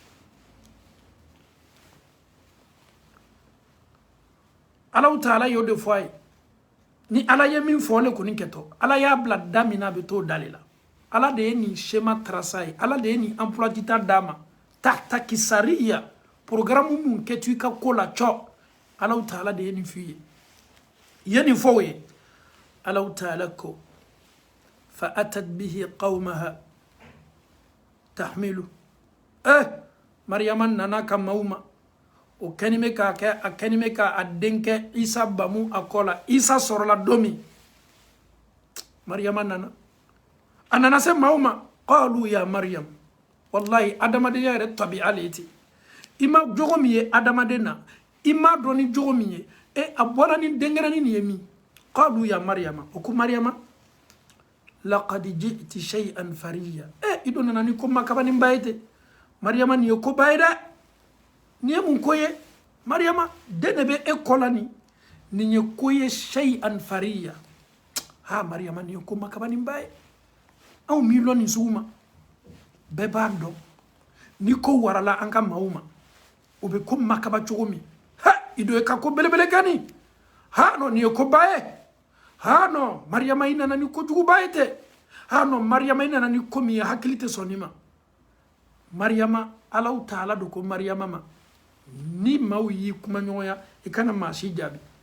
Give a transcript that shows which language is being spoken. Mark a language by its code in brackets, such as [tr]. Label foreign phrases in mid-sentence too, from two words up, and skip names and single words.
[bm] Allahu Ta'ala y'o de fɔ a ye ni Ala ye min fɔ le kɔni kɛtɔ Ala y'a bila da min na a bɛ t'o da le la Ala de ye nin [fr] schéma tracé [bm] ye Ala de ye nin [fr] emploi du temps [bm] d'a ma tahtakisariya programme mun kɛ tu i ka ko la cɔ Allahu Ta'ala de ye nin f'i ye ye nin fɔ o ye Allahu Ta'ala ko [ar] فأتت به قومها تحمله [bm] Maryama nana ka maaw ma o kɛni bɛ k'a kɛ a kɛni bɛ k'a denkɛ Isa bamu a kɔ la Isa sɔrɔla don min Maryama nana a nana se maaw ma [ar] قالوا يا مريم [bm] wallahi adamadenya yɛrɛ tabi'a le ten i ma jogo min ye adamaden na i ma dɔn ni jogo min ye a bɔra ni denkɛrɛnin nin ye min [ar] قالوا يا مريم [bm] o ko Maryama [ar] لقد جئت شيئا فريا [bm] i don nana ni ko makabanin ba ye ten Maryama nin ye ko ba ye dɛ nin ye mun ko ye Maryama den de bɛ e kɔ la nin ye ko ye [ar] شيئا فريا [bm] Maryama nin ye ko makabanin ba ye anw m'i lɔn nin sugu ma bɛɛ b'a dɔn ni ko warala an ka maaw ma o bɛ ko makaba cogo min i do ye ka ko belebele kɛ nin non nin ye ko ba ye non Maryama i nana ni kojugu ba ye tɛ non Maryama i nana ni ko min ye hakili tɛ sɔn nin ma Maryama Allahu Ta'ala do ko Maryama ma ni maaw y'i kuma ɲɔgɔnya i kana maa si jaabi